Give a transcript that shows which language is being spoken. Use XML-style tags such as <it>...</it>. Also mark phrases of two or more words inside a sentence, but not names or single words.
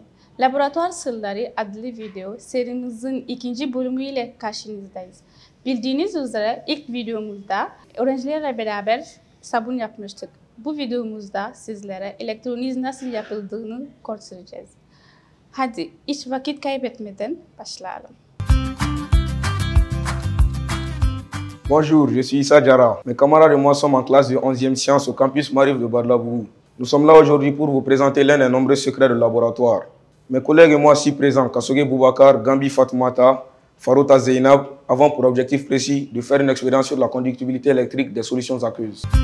<tr>Laboratuvar Sırları adlı video serimizin ikinci bölümüyle karşınızdayız. Bildiğiniz üzere ilk videomuzda öğrencilerle beraber sabun yapmıştık. Bu videomuzda sizlere elektroliz nasıl yapıldığını göstereceğiz. Hadi hiç vakit kaybetmeden başlayalım.</tr> <fr>Bonjour, je suis Issa Diarra. Mes camarades et moi sommes en classe de 11e sciences au campus Marif de Badalabougou. Nous sommes là aujourd'hui pour vous présenter l'un des nombreux secrets de laboratoire. Mes collègues et moi ici présents, Kasoge Boubacar, Gambi Fatoumata, Farota Zeynab, avons pour objectif précis de faire une expérience sur la conductibilité électrique des solutions aqueuses.</fr>